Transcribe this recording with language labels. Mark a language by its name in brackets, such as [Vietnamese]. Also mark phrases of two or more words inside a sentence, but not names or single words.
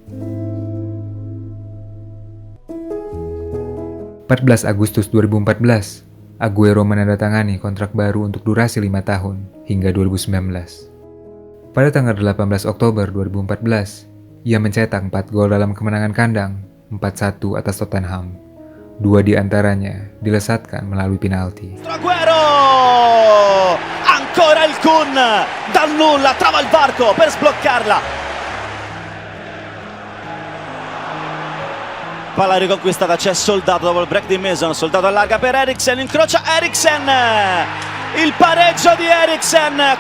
[Indonesian] 14 Agustus 2014, Aguero menandatangani kontrak baru untuk durasi 5 tahun hingga 2019. Pada tanggal 18 Oktober 2014, ia mencetak 4 gol dalam kemenangan kandang 4-1 atas Tottenham. 2 di antaranya dilesatkan melalui penalti. [Italian] Aguero! Ancora il Kun! Dal nulla trova il varco per sbloccarla. Palla riconquistata, c'è Soldato dopo il break di Mason. Soldato allarga per Eriksen, incrocia Eriksen! Il pareggio di Eriksen!